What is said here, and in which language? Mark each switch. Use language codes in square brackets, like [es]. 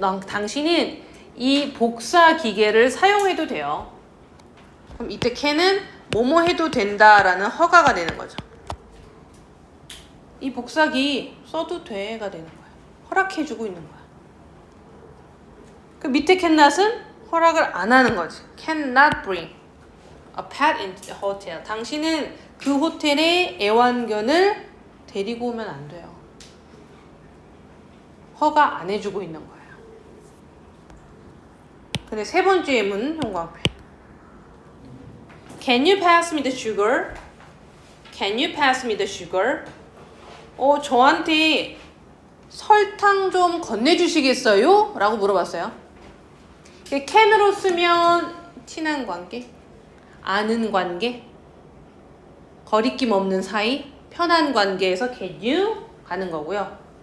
[ko] 당신은 이 복사 기계를 사용해도 돼요. 그럼 이때 can은 뭐뭐 해도 된다라는 허가가 되는 거죠. 이 복사기 써도 돼가 되는 거야. 허락해주고 있는 거야. 그 밑에 cannot은 허락을 안 하는 거지. [en] Cannot bring a pet into the hotel. [ko] 당신은 그 호텔에 애완견을 데리고 오면 안 돼요. 허가 안 해주고 있는 거예요. 근데 세 번째 예문은 형과 앞에. [en] Can you pass me the sugar? Can you pass me the sugar? [ko] 저한테 설탕 좀 건네주시겠어요? 라고 물어봤어요. can으로 쓰면 친한 관계, 아는 관계, 거리낌 없는 사이, 편한 관계에서 can you 가는 거고요.